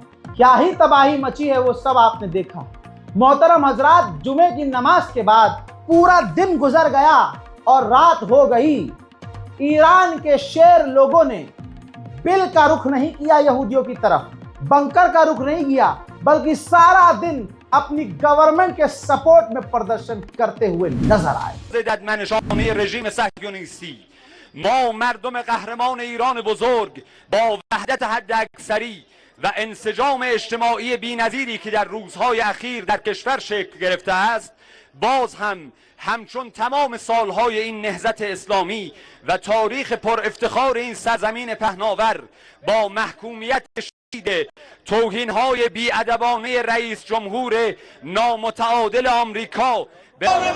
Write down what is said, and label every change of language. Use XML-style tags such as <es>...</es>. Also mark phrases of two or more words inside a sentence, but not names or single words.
<hi>क्या ही तबाही मची है वो सब आपने देखा। मोहतरम हजरात, जुमे की नमाज के बाद पूरा दिन गुजर गया और रात हो गई। ईरान के शेर लोगों ने बिल का रुख नहीं किया यहूदियों की तरफ, बंकर का रुख नहीं किया, बल्कि सारा दिन अपनी गवर्नमेंट के सपोर्ट में प्रदर्शन करते हुए नजर आए।</hi> <fa>رژیم صهیونیستی ما مردم قهرمان ایران بزرگ با وحدت حداکثری و انسجام اجتماعی بی‌نظیری که در روزهای اخیر در کشور شکل گرفته است، باز هم همچون تمام سالهای این نهضت اسلامی و تاریخ پر افتخار این سرزمین پهناور با محکومیت شدید توهین‌های بی‌ادبانه رئیس جمهور نامتعادل آمریکا به</fa>